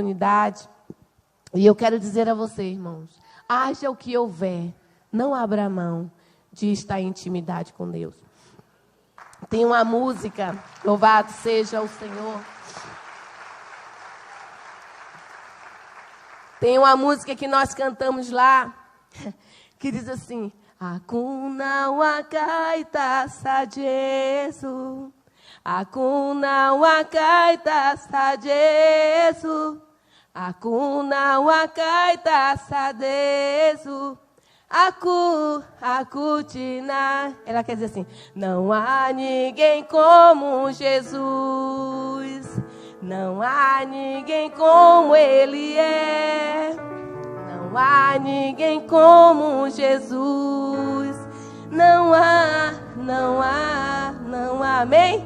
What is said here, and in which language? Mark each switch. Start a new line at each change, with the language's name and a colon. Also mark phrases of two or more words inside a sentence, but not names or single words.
Portuguese: E eu quero dizer a você, irmãos, haja o que houver, Não abra mão de estar em intimidade com Deus. Tem uma música, louvado seja o Senhor. Tem uma música que nós cantamos lá, que diz assim:
Shona: Hakuna wakaita sajesu, Hakuna wakaita sajesu, Hakuna wakaita sajesu, Akutina.
Portuguese: Ela quer dizer assim: não há ninguém como Jesus, não há ninguém como Ele é, não há ninguém como Jesus, não há, amém?